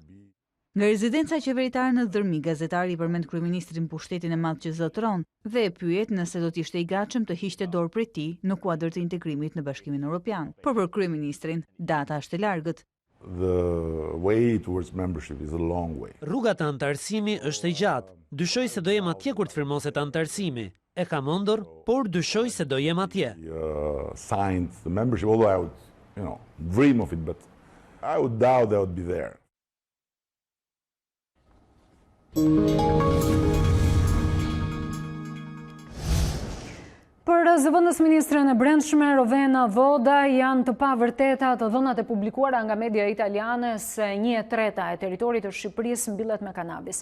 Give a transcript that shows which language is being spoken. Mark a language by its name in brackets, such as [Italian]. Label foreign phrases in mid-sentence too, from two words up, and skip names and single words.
[Albanian] Nga rezidenca qeveritare në Dhërmi, gazetari i përmend kryeministrin pushtetin e madh që zotëron dhe e pyet nëse do të ishte i gatshëm të hiqte dorë prej tij në kuadër të integrimit në Bashkimin Evropian. Por për kryeministrin, data është e largët. [English] The way towards membership is a long way. [Albanian] Rruga të anëtarësimi është e gjatë. Dyshoj se do jem atje kur të firmoset anëtarësimi. E kam ëndër, por dyshoj se do jem atje. [English] Signed the membership, although I would, dream of it, but I would doubt I would be there. [Albanian] Për zëvendës ministren e brendshme Rovena Voda janë të pavërteta të dhënat e publikuara nga media italiane se 1/3 e territorit të Shqipërisë mbillet me kanabis.